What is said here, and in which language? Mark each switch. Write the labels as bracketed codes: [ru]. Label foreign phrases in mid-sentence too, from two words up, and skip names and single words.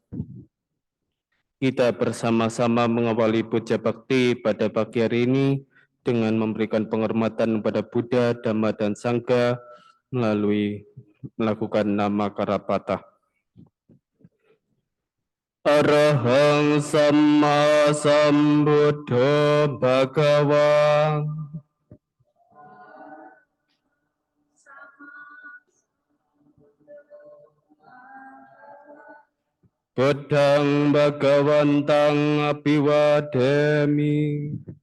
[id] Kita bersama-sama mengawali puja bakti pada pagi hari ini dengan memberikan penghormatan kepada Buddha, Dhamma, dan Sangha melalui melakukan [pi] nama Karapata. Arahang Samma Sambuddho Bhagava. Buddhang Bhagavantang Abhiwademi.